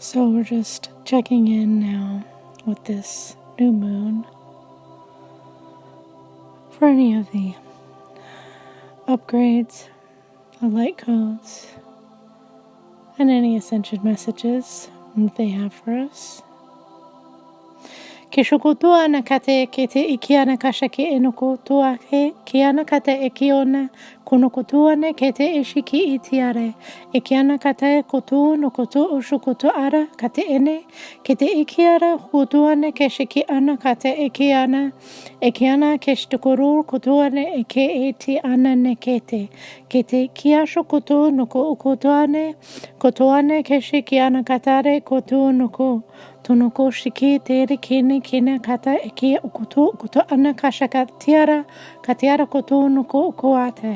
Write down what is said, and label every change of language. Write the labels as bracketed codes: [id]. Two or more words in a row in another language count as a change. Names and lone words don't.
[en] So we're just checking in now with this new moon for any of the upgrades, the light codes, and any ascension messages that they have for us. Ke shokotua na kate ke te ikiana kasha ke enokotua ke ana kate e kiona konokotua ne ke te ishiki itiare e kiana kate kotu no kotu ushukotu ara kate ene ke te ikiara kotua ne ke shiki ana kate e kiana ke shtukuru kotua ne e ke eti ana ne ke te kiasho kotu no ko ukotuane kotuane ke shiki ana katare kotu no ko Tonoko shiki tere kene kata eki ukuto ana kashaka katiara koto noko ukoate.